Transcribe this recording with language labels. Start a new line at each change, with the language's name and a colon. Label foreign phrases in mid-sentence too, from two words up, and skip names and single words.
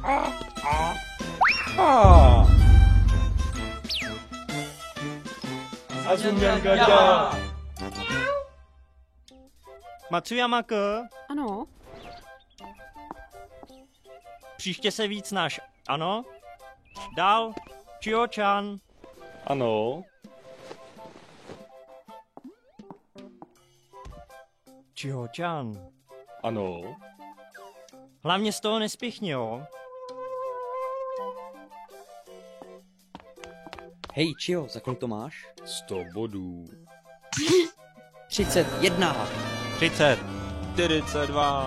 Czech: Azumyangada. Matsuyama-ko, Ano, příště se víc snaž, ano? Dál, Chio-chan. Ano. Chio-chan. Ano. Hlavně z toho nespichni, jo? Hej, Chio, za kolik to máš? 100 bodů. 31. 30. 42.